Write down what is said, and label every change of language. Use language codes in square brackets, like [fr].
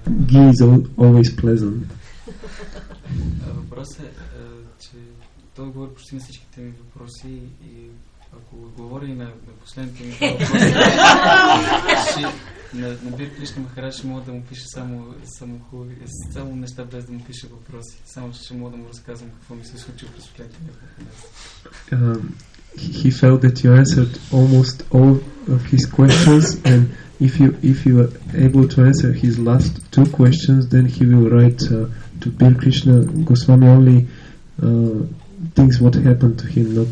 [en] Ghee is always pleasant. [bg] Въпросът е, че той отговори почти на всичките ми въпроси и ако отговори на последните ми въпроси, на Бир Кришна Махарадж ще мога да му пише само неща, без да му пише въпроси. Само ще мога да му разказвам какво ми се случи през последните няколко месеца. [en] He felt that you answered almost all of his questions, and if you are able to answer his last two questions, then he will write to Bir Krishna Goswami only things what happened to him.